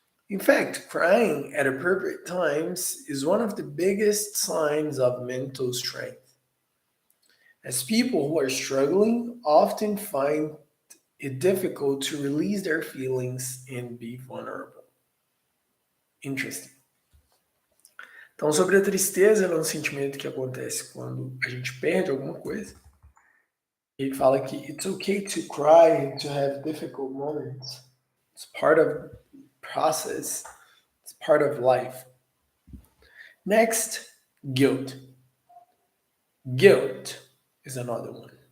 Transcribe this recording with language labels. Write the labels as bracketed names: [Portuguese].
[English] In fact, crying at appropriate times is one of the biggest signs of mental strength, as people who are struggling often find it difficult to release their feelings and be vulnerable. Interesting. [Portuguese] Então, sobre a tristeza, ela é um sentimento que acontece quando a gente perde alguma coisa. Ele fala que [English] it's okay to cry and to have difficult moments. It's part of process. It's part of life. Next, guilt. Guilt is another one.